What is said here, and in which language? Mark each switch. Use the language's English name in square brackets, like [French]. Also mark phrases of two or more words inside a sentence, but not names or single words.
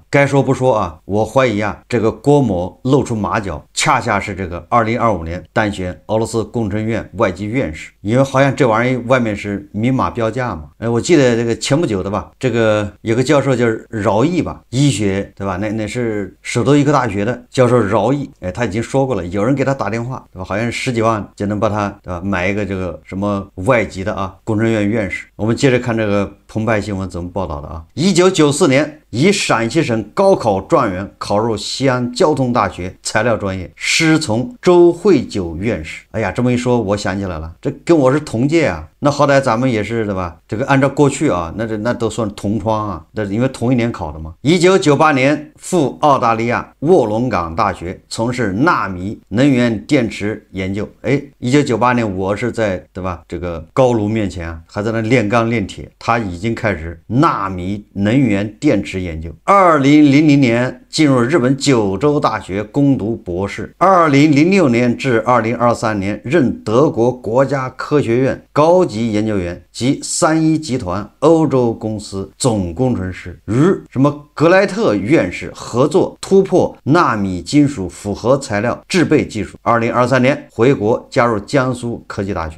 [Chinese] 該說不說我懷疑這個郭某露出馬腳，恰恰是這個2025年当選俄羅斯工程院外籍院士，因為好像這玩意外面是明碼標價嘛。我記得這個前不久的吧，這個有個教授叫饒毅吧，醫學對吧？那是首都医科大學的教授饒毅，他已經說過了，有人給他打電話对吧？好像是10幾萬就能把他对吧買一個這個什麼外籍的工程院院士。我們接着看這個澎湃新聞怎麼報道的1994年，以陕西省高考狀元考入西安交通大學材料專業，師從周惠九院士。哎呀，這麼一說我想起來了，這跟我是同屆那好歹咱們也是对吧？這個按照過去那都算同窗那因为同一年考的嘛。1998 年赴澳大利亞臥龍崗大學從事納米能源電池研究。1998年我是在對吧這個高爐面前還在那煉鋼煉鐵，他已經開始納米能源電池研究。2000年進入日本九州大學攻讀博士。2006年至2023年任德國國家科學院高級研究員及3一集团歐洲公司總工程師，與什麼格萊特院士合作突破納米金屬複合材料制備技術。2023年回國加入江蘇科技大學。